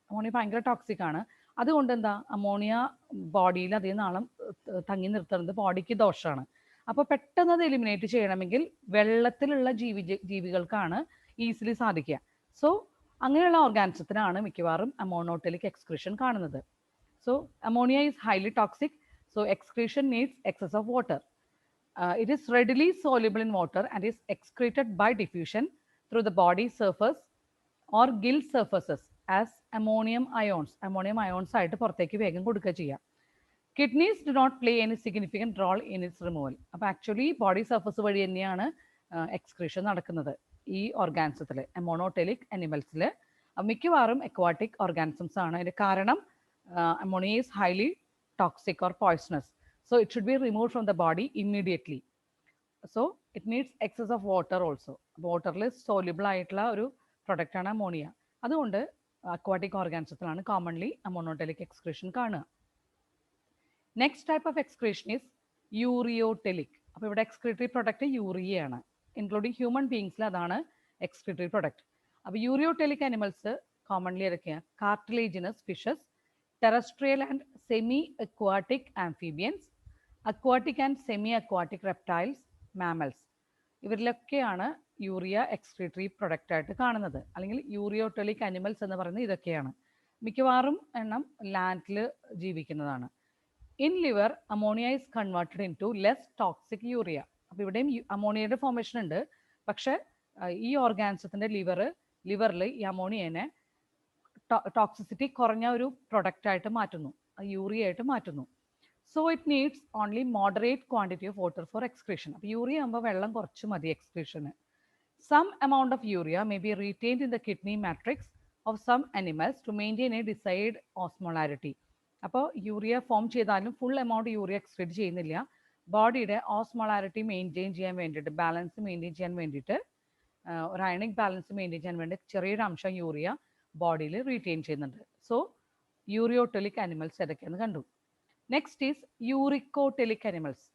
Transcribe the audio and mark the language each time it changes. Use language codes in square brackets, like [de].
[ml] Ammonia ഭയങ്കര toxic ആണ്. അതുകൊണ്ട് എന്താ അമോണിയ ബോഡിയിൽ അധികം നാളം തങ്ങി നിർത്തുന്നത് ബോഡിക്ക് ദോഷമാണ്. അപ്പോൾ പെട്ടെന്ന് അത് എലിമിനേറ്റ് ചെയ്യണമെങ്കിൽ വെള്ളത്തിലുള്ള ജീവികൾക്കാണ് ഈസിലി സാധിക്കുക. സോ അങ്ങനെയുള്ള ഓർഗാനിസത്തിനാണ് മിക്കവാറും അമോണോടെലിക് എക്സ്ക്രീഷൻ കാണുന്നത്. [en] So ammonia is highly toxic, so excretion needs excess of water. It is readily soluble in water and is excreted by diffusion through the body surface or gill surfaces as ammonium ions. [ml] Ammonium ions ആയിട്ട് പുറത്തേക്ക് വേഗം കൊടുക്കുക ചെയ്യാം. [en] Kidneys do not play any significant role in its removal. [ml] അപ്പോൾ actually body surface വഴി തന്നെയാണ് excretion നടക്കുന്നത് ഈ ഓർഗാനിസത്തിൽ, അമോണോടെലിക് അനിമൽസിൽ. മിക്കവാറും അക്വാട്ടിക് ഓർഗാനിസംസ് ആണ്. അതിൻ്റെ കാരണം [en] ammonia is highly toxic or poisonous, so it should be removed from the body immediately. So it needs excess of water also. [ml] വാട്ടറിൽ സോല്യൂബിൾ ആയിട്ടുള്ള ഒരു പ്രൊഡക്റ്റാണ് അമോണിയ. അതുകൊണ്ട് അക്വാട്ടിക് ഓർഗാനിസത്തിലാണ് കോമൺലി അമോണോടെലിക് എക്സ്ക്രീഷൻ കാണുക. [en] Next type of excretion is ureotelic. [ml] അപ്പോൾ ഇവിടെ excretory product യൂറിയയാണ്. Including human ബീങ്സിൽ അതാണ് excretory product. അപ്പോൾ യൂറിയോടെലിക് അനിമൽസ് കോമൺലി ഏതൊക്കെയാണ്? [en] Cartilaginous fishes, terrestrial and semi-aquatic amphibians, aquatic and semi-aquatic reptiles, mammals. [ml] ഇവരിലൊക്കെയാണ് urea excretory product ആയിട്ട് കാണുന്നത്. അല്ലെങ്കിൽ യൂറിയോടെലിക് animals എന്ന് പറയുന്നത് ഇതൊക്കെയാണ്. മിക്കവാറും എണ്ണം ലാൻഡിൽ ജീവിക്കുന്നതാണ്. [en] In liver ammonia is converted into less toxic urea. [ml] അപ്പോൾ ഇവിടെയും അമോണിയയുടെ ഫോർമേഷൻ ഉണ്ട്. പക്ഷേ ഈ ഓർഗാനിസത്തിൻ്റെ ലിവറിൽ ഈ അമോണിയനെ ടോക്സിസിറ്റി കുറഞ്ഞ ഒരു പ്രൊഡക്റ്റ് ആയിട്ട് മാറ്റുന്നു, യൂറിയ ആയിട്ട് മാറ്റുന്നു. [en] So it needs only moderate quantity of water for excretion. [ml] അപ്പോൾ യൂറിയ ആകുമ്പോൾ വെള്ളം കുറച്ച് മതി എക്സ്ക്രീഷന്. [en] Some amount of urea may be retained in the kidney matrix of some animals to maintain a desired osmolarity. [ml] അപ്പോൾ urea form ചെയ്താലും full amount urea excrete ചെയ്യുന്നില്ല. ബോഡിയുടെ osmolarity maintain ചെയ്യാൻ വേണ്ടിയിട്ട്, ബാലൻസ് മെയിൻറ്റെയിൻ ചെയ്യാൻ വേണ്ടിയിട്ട്, ഒരു അയണിക് ബാലൻസ് മെയിൻറ്റെയിൻ ചെയ്യാൻ വേണ്ടി ചെറിയൊരു അംശം യൂറിയ ബോഡിയിൽ റീറ്റെയിൻ ചെയ്യുന്നുണ്ട്. സോ യൂറിയോടെലിക് അനിമൽസ് ഏതൊക്കെയെന്ന് കണ്ടു. [en] Next is uricotelic animals.